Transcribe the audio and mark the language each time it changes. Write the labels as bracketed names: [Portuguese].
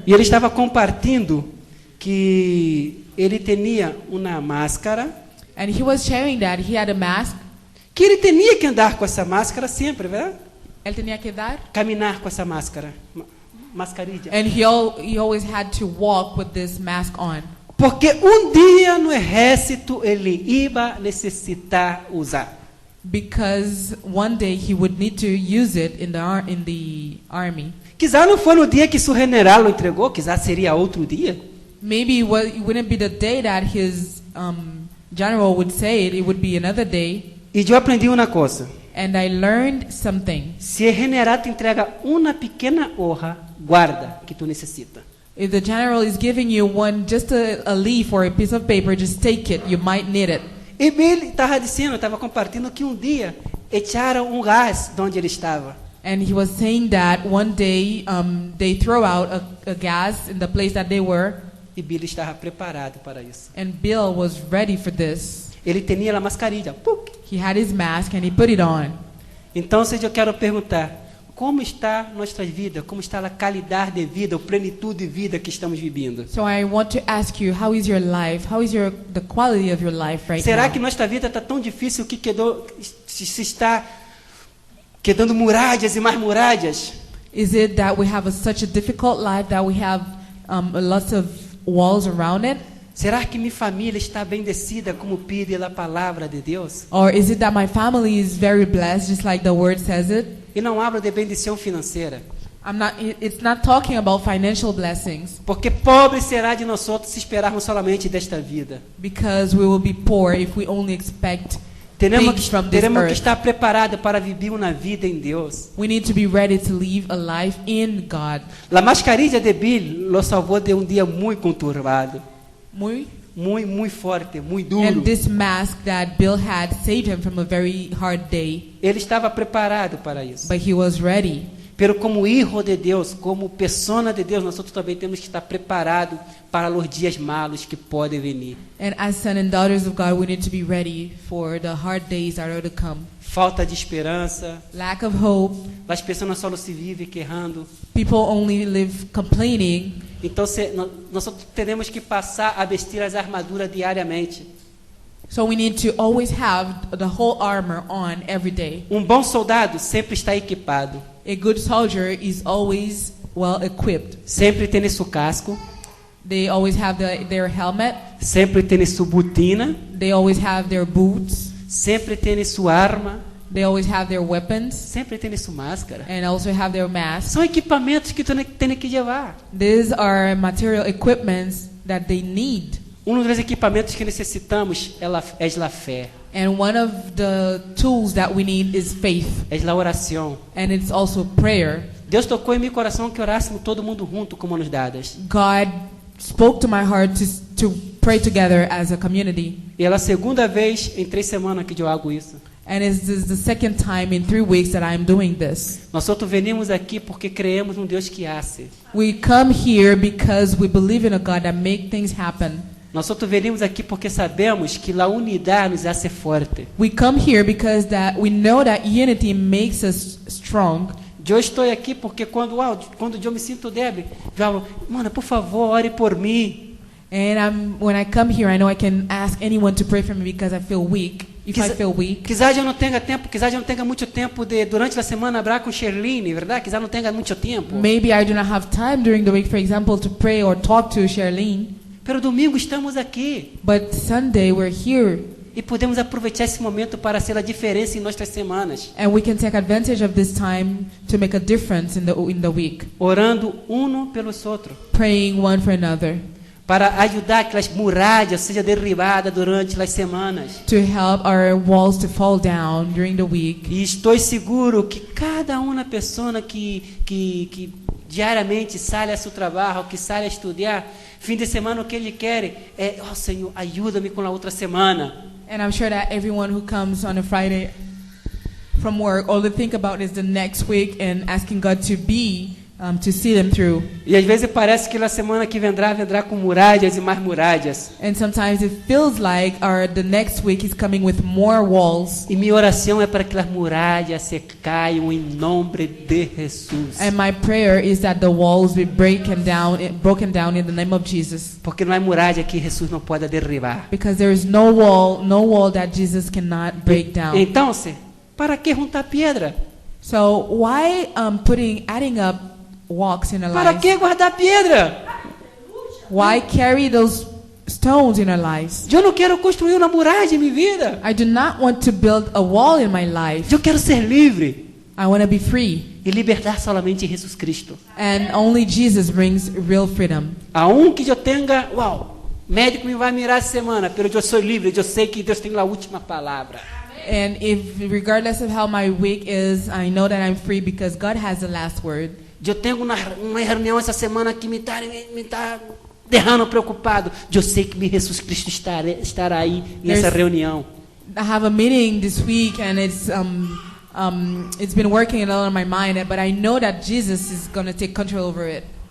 [Portuguese] e ele estava compartilhando que ele tinha uma máscara, [English] and he was sharing that he had a mask. [Portuguese] que ele tinha que andar com essa máscara sempre, verdade? [Spanish] Él tenía que dar, [Portuguese] Caminhar com essa máscara, mascarilla. [English] and he always had to walk with this mask on. [Portuguese] Porque dia no exército ele ia necessitar usar. [English] Because one day he would need to use it in the army. [Portuguese] Quizá não foi no dia que seu general o entregou, quizá seria outro dia. [English] Maybe it wouldn't be the day that his general would say it. It would be another day. [Portuguese] E eu aprendi uma coisa. [English] And I learned something. [Portuguese] Se o general te entrega uma pequena hoja, guarda que tu necessita. [English] If the general is giving you just a leaf or a piece of paper, just take it. You might need it. [Portuguese] E Bill estava dizendo, estava compartilhando que dia echaram gás de onde ele estava. [English] And he was saying that one day they throw out a gas in the place that they were. [Portuguese] E Bill estava preparado para isso. [English] And Bill was ready for this. [Portuguese] Ele tinha a mascarilha. [English] He had his mask and he put it on. [Portuguese] Então, eu quero perguntar, como está nossa vida? Como está a qualidade de vida, a plenitude de vida que estamos vivendo? [English] So I want to ask you, how is your life? How is the quality of your life right [Portuguese] Será [English] now? [Portuguese] que nossa vida está tão difícil que se está quedando muralhas e mais muralhas? [English] Is it that we have such a difficult life that we have lots of walls around it? [Portuguese] Será que minha família está bendecida como pede a palavra de Deus? [English] Or is it that my family is very blessed, just like the word says it? [Portuguese] E não hablo de bendição financeira. [English] It's not talking about financial blessings. [Portuguese] Porque pobre será de nós outros se esperarmos solamente desta vida. [English] Because we will be poor if we only expect things from this [Portuguese] Teremos que [English] earth. [Portuguese] estar preparados para viver uma vida em Deus. [English] We need to be ready to live a life in God. [Portuguese] A mascarilla de Bill lo salvou de dia muito conturbado. Muito forte, muito duro. [English] And this mask that Bill had saved him from a very hard day. [Portuguese] Ele estava preparado para isso. [English] But he was ready. [Spanish] Pero como hijo [Portuguese] de Deus, como persona de Deus, nós também temos que estar preparados para os dias malos que podem vir. [English] And as sons and daughters of God, we need to be ready for the hard days that are to come. [Portuguese] Falta de esperança. [English] Lack of hope. [Portuguese] As pessoas só se vivem querrando. [English] People only live complaining. [Portuguese] Então nós teremos que passar a vestir as armaduras diariamente. [English] So we need to always have the whole armor on every day. [Portuguese] Bom soldado sempre está equipado. [English] A good soldier is always well equipped. [Portuguese] Sempre tem seu casco. [English] They always have their helmet. [Portuguese] Sempre tem sua botina. [English] They always have their boots. [Portuguese] Sempre tem sua arma. [English] They always have their weapons. [Portuguese] Sempre tem sua máscara. [English] And also have their masks. [Portuguese] São equipamentos que tu tem que levar. [English] These are material equipments that they need. [Portuguese] Dos equipamentos que necessitamos é a fé. [English] And one of the tools that we need is faith. [Portuguese] É a oração. [English] And it's also prayer. [Portuguese] Deus tocou em meu coração que orássemos todo mundo junto como nos dadas. [English] God spoke to my heart to pray together as a community. [Portuguese] E é a segunda vez em 3 semanas que eu hago isso. [English] And this is the second time in 3 weeks that I'm doing this. [Portuguese] Nós outros venimos aqui porque creemos Deus que hace. [English] We come here because we believe in a God that makes things happen. [Portuguese] Nós outros venimos aqui porque sabemos que a unidade nos hace forte. [English] We come here because that we know that unity makes us strong. [Portuguese] Eu estou aqui porque quando eu me sinto débil, eu falo, mano, por favor, ore por mim. [English] And when I come here, I know I can ask anyone to pray for me because I feel weak. I feel weak. [Portuguese] Quizás eu não tenha tempo, quizás eu não tenha muito tempo durante a semana hablar com Sherline, verdade? Quizás não tenha muito tempo. [English] Maybe I do not have time during the week, for example, to pray or talk to Sherline. [Portuguese] Pero domingo estamos aqui. [English] But Sunday we're here. [Portuguese] E podemos aproveitar esse momento para ser a diferença em nossas semanas. [English] And we can take advantage of this time to make a difference in the week. [Portuguese] Orando pelos outros. [English] Praying one for another. [Portuguese] Para ajudar que as muralhas sejam derribadas durante as semanas. [English] To help our walls to fall down during the week. [Portuguese] E estou seguro que cada uma pessoa que diariamente sai a seu trabalho, que sai a estudar, fim de semana o que ele quer é, Senhor, ajuda-me com a outra semana. [English] And I'm sure that everyone who comes on a Friday from work, all they think about is the next week and asking God to be to see them through. [Portuguese] E às vezes parece que na semana que vendrá com muralhas e mais muralhas. [English] And sometimes it feels like the next week is coming with more walls. [Portuguese] E minha oração é para que as muralhas se caiam em nome de Jesus. [English] And my prayer is that the walls be broken down in the name of Jesus. [Portuguese] Porque não há muralha que Jesus não pode derribar. [English] Because there is no wall that Jesus cannot break down. [Portuguese] Então, para que juntar pedra? [English] So why adding up walks in our [Portuguese] Para [English] lives? [Portuguese] que guardar pedra? [English] Why carry those stones in our lives? [Portuguese] Eu não quero construir uma muralha em minha vida. [English] I do not want to build a wall in my life. [Portuguese] Eu quero ser livre. [English] I want to be free. [Portuguese] E libertar somente em Jesus Cristo. [English] And only Jesus brings real freedom. [Portuguese] Aunque eu tenha, médico me vai mirar essa semana, pero eu sou livre, eu sei que Deus tem a última palavra. [English] And regardless of how my week is, I know that I'm free because God has the last word. [Portuguese] Eu tenho uma reunião essa semana que me está deixando preocupado. Eu sei que Jesus Cristo estará aí nessa reunião. [English] I have a meeting this week and it's been working a lot on my mind, but I know that Jesus is going to take control over it.